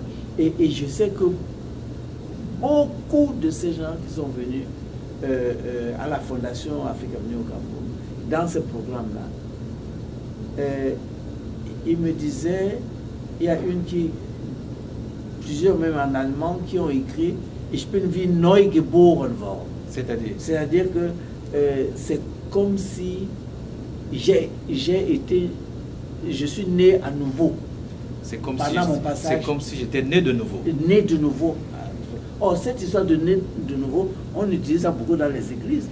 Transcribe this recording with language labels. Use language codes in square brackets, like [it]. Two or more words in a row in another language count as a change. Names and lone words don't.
[fr] Et je sais que beaucoup de ces gens qui sont venus à la Fondation Afrique Avenir au Cameroun, dans ce programme-là, ils me disaient, il y a plusieurs même en allemand, qui ont écrit « [de] Ich bin wie neu geboren worden ». [fr] C'est-à-dire que c'est comme si je suis né à nouveau. C'est comme si j'étais né de nouveau. Né de nouveau. Or, cette histoire de né de nouveau, on utilise ça beaucoup dans les églises.